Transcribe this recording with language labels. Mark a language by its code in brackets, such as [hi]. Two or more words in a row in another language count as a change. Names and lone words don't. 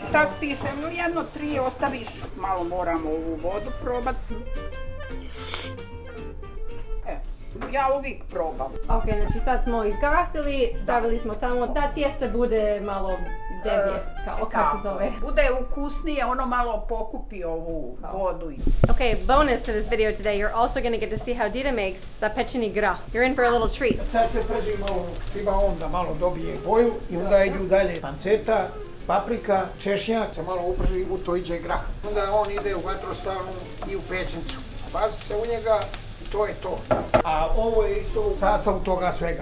[hr] Tak piše, jedno 3 ostaviš, malo moramo ovu vodu probati. Ja uvijek probam. Ok, znači sad smo izgasili, stavili smo tamo da tijesta bude malo deblje, kao kako se zove. Bude ukusnije, ono malo pokupi ovu vodu. [en] Okay, bonus to this video today, you're also going to get to see how Dida makes [hr] zapečeni grah. [en] You're in for a little treat. [hr] Sad se prži malo, treba on da malo dobije boju i onda idu dalje panceta, paprika, češnjak, se malo uprži, u to iđe grah. Onda on ide u vatrostalnu i u pećnicu. Baci se u njega i to je to. A ovo je isto u sastavu toga svega.